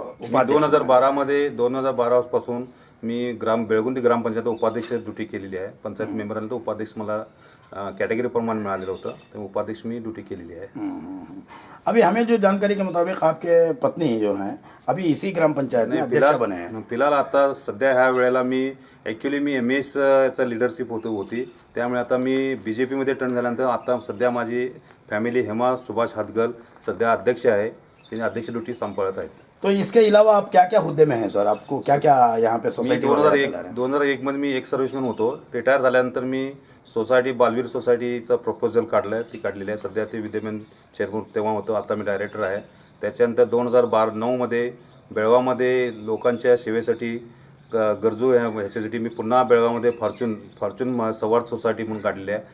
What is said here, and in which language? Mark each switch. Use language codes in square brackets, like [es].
[mr] 2012 मध्ये 2012 पासून मी बेळगुंदी ग्रामपंचायत उपाध्यक्ष ड्युटी केलेली आहे. पंचायत मेंबरांना तो उपाध्यक्ष मला कॅटेगरी प्रमाणे मिळालेलं होतं, ते उपाध्यक्ष मी ड्युटी केलेली आहे. [hi] अभी हमें जो जानकारी के मुताबिक आपके पत्नी जो हैं अभी इसी ग्राम पंचायत में अध्यक्ष बने हैं. [mr] फिलहाल आता सध्या ह्या वेळेला मी एमएस चा लीडरशिप होती, त्यामुळे आता मी बीजेपी मध्ये टर्न झाल्यानंतर आता सध्या माझी फॅमिली हेमा सुभाष हदगल सध्या अध्यक्ष आहे. तिने अध्यक्ष ड्युटी सांभाळत आहेत. [hi] तो इसके अलावा आप क्या क्या हुद्दे में हैं सर? आपको क्या क्या यहाँ पे सोसायटी? [mr] 2001 मध्ये मी एक सर्व्हिसमॅन होतो. रिटायर झाल्यानंतर मी सोसायटी बालवीर सोसायटीचं प्रपोजल काढलं, ती काढलेली आहे. सध्या ते विद्यमान चेअरमन तेव्हा होतो, आता मी डायरेक्टर आहे. त्याच्यानंतर 2009 मध्ये बेळगावमध्ये लोकांच्या सेवेसाठी गरजू ह्याच्यासाठी मी पुन्हा बेळगावमध्ये फॉर्च्यून संवाद सोसायटी म्हणून काढलेली आहे.